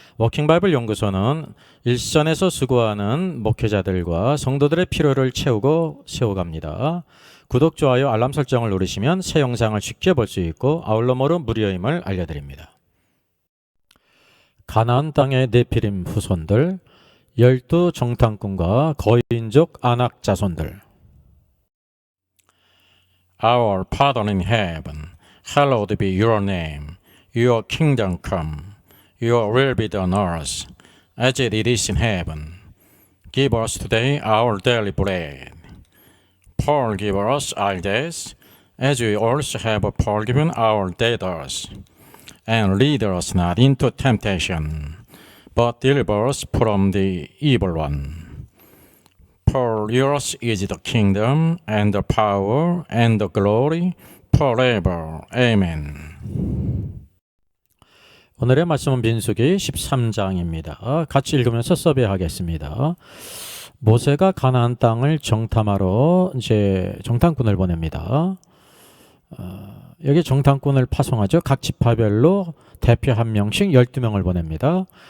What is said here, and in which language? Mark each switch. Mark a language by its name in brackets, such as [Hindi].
[Korean] 워킹바이블 연구소는 일선에서 수고하는 목회자들과 성도들의 필요를 채우고 세워갑니다. 구독, 좋아요, 알람 설정을 누르시면 새 영상을 쉽게 볼 수 있고 아울러모로 무료임을 알려드립니다. 가나안 땅의 네피림 후손들, 12 정탐꾼과 거인족 아낙 자손들. [English] Our Father in heaven, hallowed be your name. Your kingdom come. Your will be done on earth, as it is in heaven. Give us today our daily bread. Forgive us our debts, as we also have forgiven our debtors. And lead us not into temptation, but deliver us from the evil one. For yours is the kingdom, and the power, and the glory, forever. Amen. [Korean] 오늘의 말씀은 민수기 13장입니다. 같이 읽으면서 서비하겠습니다. 모세가 가나안 땅을 정탐하러 이제 정탐꾼을 보냅니다. 여기 정탐꾼을 파송하죠. 각 지파별로 대표 한 명씩 12명을 보냅니다.